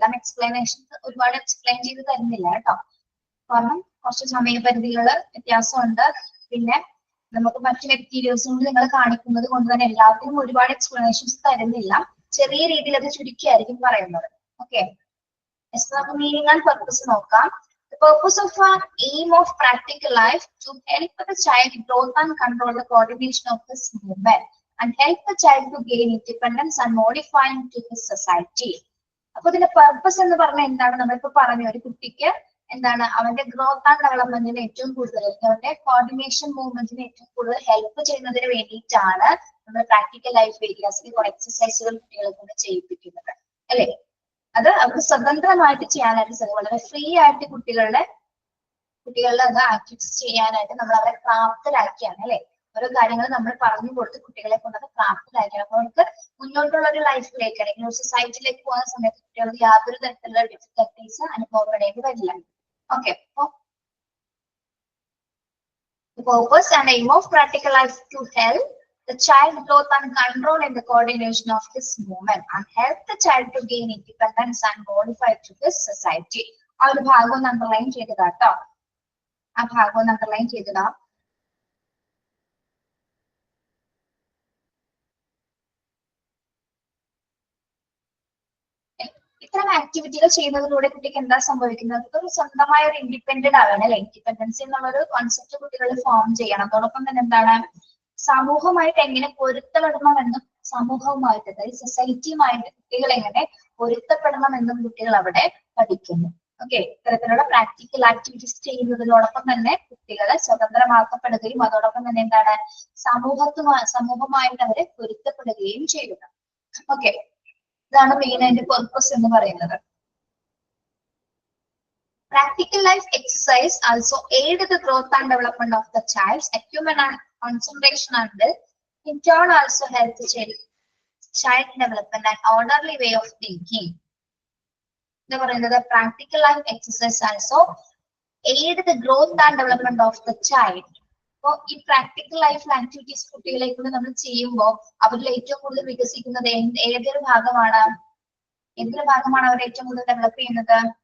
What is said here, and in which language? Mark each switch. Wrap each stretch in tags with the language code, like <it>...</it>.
<ml>എല്ലാം എക്സ്പ്ലനേഷൻ ഒരുപാട് എക്സ്പ്ലെയിൻ ചെയ്ത് തരുന്നില്ല കേട്ടോ. കാരണം കുറച്ച് സമയപരിധികൾ വ്യത്യാസമുണ്ട്. പിന്നെ നമുക്ക് മറ്റു മെറ്റീരിയൽസ് കൊണ്ട് നിങ്ങൾ കാണിക്കുന്നത് കൊണ്ട് തന്നെ എല്ലാത്തിനും ഒരുപാട് എക്സ്പ്ലനേഷൻസ് തരുന്നില്ല. ചെറിയ രീതിയിൽ അത് ചുരുക്കിയായിരിക്കും പറയുന്നത്. ഓക്കെ, നമുക്ക് മീനിങ് ആൻഡ് പർപ്പസ് നോക്കാം.</ml> <en>The purpose of our aim of practical life to help the child growth and control the coordination of his movement and help the child to gain independence and modify into his society.</en> <ml>അപ്പൊ ഇതിന്റെ purpose എന്ന് പറഞ്ഞാൽ എന്താണ്? നമ്മളിപ്പോ പറഞ്ഞു ഒരു കുട്ടിക്ക് എന്താണ് അവന്റെ ഗ്രോത്ത് ആൻഡ് ഡെവലപ്മെന്റിന് ഏറ്റവും കൂടുതൽ അവന്റെ കോർഡിനേഷൻ മൂവ്മെന്റിന് ഏറ്റവും കൂടുതൽ ഹെൽപ്പ് ചെയ്യുന്നതിന് വേണ്ടിയിട്ടാണ് നമ്മൾ പ്രാക്ടിക്കൽ ലൈഫ് ഏരിയാസിൽ കുറെ എക്സസൈസുകൾ കുട്ടികളെ കൊണ്ട് ചെയ്യിപ്പിക്കുന്നത് അല്ലെ. അത് അവർക്ക് സ്വതന്ത്രമായിട്ട് ചെയ്യാനായിട്ട് സാധിക്കും. വളരെ ഫ്രീ ആയിട്ട് കുട്ടികളുടെ അത് ആക്ടിവിറ്റീസ് ചെയ്യാനായിട്ട് നമ്മൾ അവരെ പ്രാപ്തരാക്കിയാണ് അല്ലെ. ഓരോ കാര്യങ്ങൾ നമ്മൾ പറഞ്ഞു കൊടുത്ത് കുട്ടികളെ കൊണ്ട് അത് പ്രാപ്തരാക്കിയാണ്. അപ്പൊ അവർക്ക് മുന്നോട്ടുള്ള ഒരു ലൈഫിലേക്ക് അല്ലെങ്കിൽ ഒരു സൊസൈറ്റിയിലേക്ക് പോകുന്ന സമയത്ത് കുട്ടികൾക്ക് യാതൊരു തരത്തിലുള്ള ഡിഫിക്കൽട്ടീസ് അനുഭവപ്പെടേണ്ടി വരില്ല.</ml> <en>Okay, അപ്പൊ the purpose and aim of practical life to help the child growth and control in the coordination of his movement and help the child to gain independence and modify to his society.</en> <ml>ആ ഒരു ഭാഗം ഒന്ന് underline ചെയ്തതാ കേട്ടോ. ആ ഭാഗം ഒന്ന് underline ചെയ്തതാ. ഇത്തരം ആക്ടിവിറ്റികൾ ചെയ്യുന്നതിലൂടെ കുട്ടിക്ക് എന്താ സംഭവിക്കുന്നത്? ഒരു സ്വന്തമായ ഒരു ഇൻഡിപെൻഡന്റ് ആവാണ് അല്ലെ. ഇൻഡിപെൻഡൻസി എന്നുള്ളൊരു കോൺസെപ്റ്റ് കുട്ടികൾ ഫോം ചെയ്യണം. അതോടൊപ്പം തന്നെ എന്താണ് സമൂഹമായിട്ട് എങ്ങനെ പൊരുത്തപ്പെടണമെന്നും സമൂഹവുമായിട്ട് അതായത് സൊസൈറ്റിയുമായിട്ട് കുട്ടികൾ എങ്ങനെ പൊരുത്തപ്പെടണമെന്നും കുട്ടികൾ അവിടെ പഠിക്കുന്നു. ഓക്കെ, ഇത്തരത്തിലുള്ള പ്രാക്ടിക്കൽ ആക്ടിവിറ്റീസ് ചെയ്യുന്നതിനോടൊപ്പം തന്നെ കുട്ടികളെ സ്വതന്ത്രമാക്കപ്പെടുകയും അതോടൊപ്പം തന്നെ എന്താണ് സമൂഹമായിട്ട് അവരെ പൊരുത്തപ്പെടുകയും ചെയ്യുക. ഓക്കെ, ഇതാണ് മെയിൻ അതിന്റെ പർപ്പസ് എന്ന് പറയുന്നത്.</ml> <en>Practical life exercise also aid the growth and development of the child's acumen and concentration and will in turn also help the child develop an orderly way of thinking.</en> <ml>എന്താ പറയുന്നത്?</ml> <en>Practical life exercise also aid the growth and development of the child.</en> <ml>അപ്പൊ ഈ practical life activities കുട്ടികളെ കൊണ്ട് നമ്മൾ ചെയ്യുമ്പോൾ അവരിൽ ഏറ്റവും കൂടുതൽ വികസിക്കുന്നത് ഏതൊരു ഭാഗമാണ് അവർ ഏറ്റവും കൂടുതൽ ഡെവലപ്പ് ചെയ്യുന്നത്?</ml>